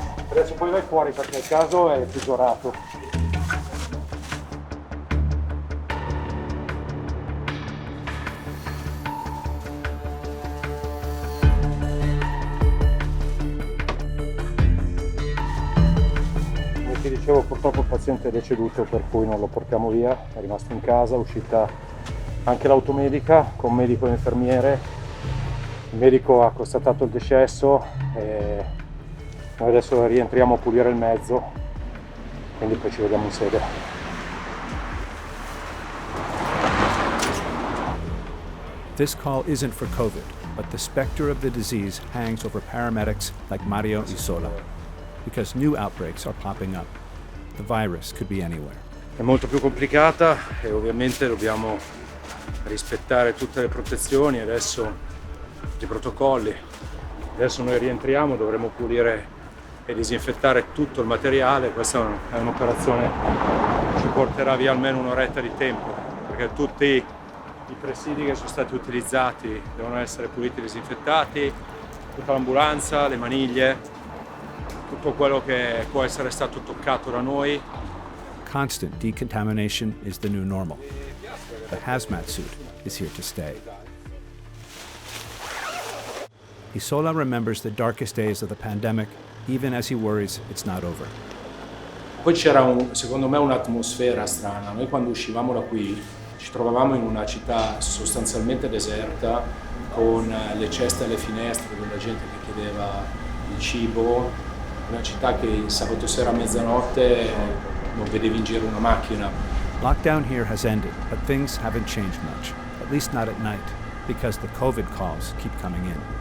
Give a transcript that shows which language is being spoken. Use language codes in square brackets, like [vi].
[it] Adesso poi vai fuori perché il caso è peggiorato. Ti dicevo, purtroppo il paziente è deceduto, per cui non lo portiamo via, è rimasto in casa, è uscita anche l'automedica con medico e infermiere. Il medico ha constatato il decesso e noi adesso rientriamo a pulire il mezzo, quindi poi ci vediamo in sede. [en] This call isn't for COVID, but the specter of the disease hangs over paramedics like Mario Isola. Because new outbreaks are popping up. The virus could be anywhere. [it] È molto più complicata e ovviamente dobbiamo rispettare tutte le protezioni, adesso i protocolli. Adesso noi rientriamo, dovremo pulire e disinfettare tutto il materiale. Questa è un'operazione che ci porterà via almeno un'oretta di tempo, perché tutti i presidi che sono stati utilizzati devono essere puliti e disinfettati, tutta l'ambulanza, le maniglie, tutto quello che può essere stato toccato da noi. [en] Constant decontamination is the new normal. The hazmat suit is here to stay. Isola remembers the darkest days of the pandemic, even as he worries it's not over. [it] Poi c'era secondo me un'atmosfera strana. Noi quando uscivamo da qui ci trovavamo in una città sostanzialmente deserta, con le ceste alle finestre, con la gente che chiedeva il cibo. Una città che il sabato sera a mezzanotte non vedevi in giro una macchina. [en] Lockdown here has ended, but things haven't changed much, at least not at night, because the COVID calls keep coming in.